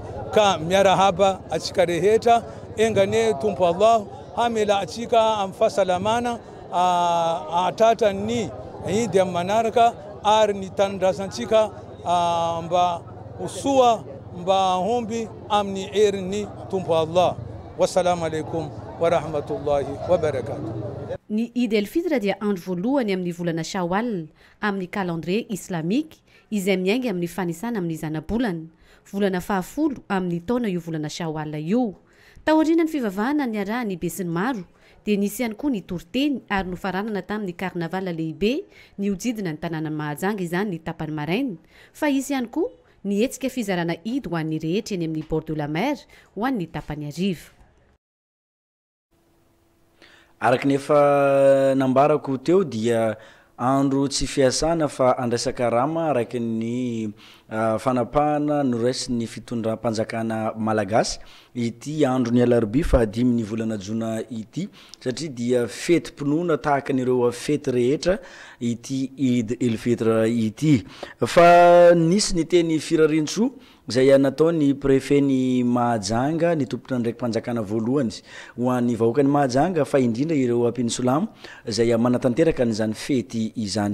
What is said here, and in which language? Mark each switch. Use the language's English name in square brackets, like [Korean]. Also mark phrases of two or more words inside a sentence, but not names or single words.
[Malagasy] Ka miarahaba atsika rehetra engane Tompo Allah hamela atsika amin'ny fahasalamana atratra ny Eid amin'ny manaraka ary ny tanindrazantsika mba usoa mba hombi amin'ny herin'ny Tompo Allah. [Arabic] والسلام عليكم ورحمة الله وبركاته. [Malagasy] Ny Eid el Fitr dia andro voalohany amin'ny volana Shawwal amin'ny calendrier islamika izay miainga amin'ny fanisana amin'ny zanabolana. Volana 10 amin'ny taona io volana Shawwal io. Taoriana ny fivavahana ny arahany besin'ny maro dia nisy ihany koa ny torteny ary nofaranana tamin'ny karnaval lehibe ny ujidina ny tanàna Mahajanga izany ny tapany maraina fa isy ihany koa ny hetsika fizarana Eid ho an'ny rehetra eny amin'ny [French] bord de la mer [Malagasy] ho an'ny tapany ariva. Araky nefa nambarako teo dia andro tsy fiasana fa andraisaka rama araky ny fanapahana noraisy ny fitondram-panjakana malagasy ity andro ny alarobia fa 5 volana Jona ity satria dia fety-pinoana tahaka an'ireo fety rehetra ity Eid el Fitr ity fa nisy ny teny firarintso zay nataony préfet ny Mahajanga ny tompona ndraiky mpanjakana voalohany ho an'ny vahoakany Mahajanga fa indrindra ireo Apinisolamo zay manatanteraka n'izany fety izany.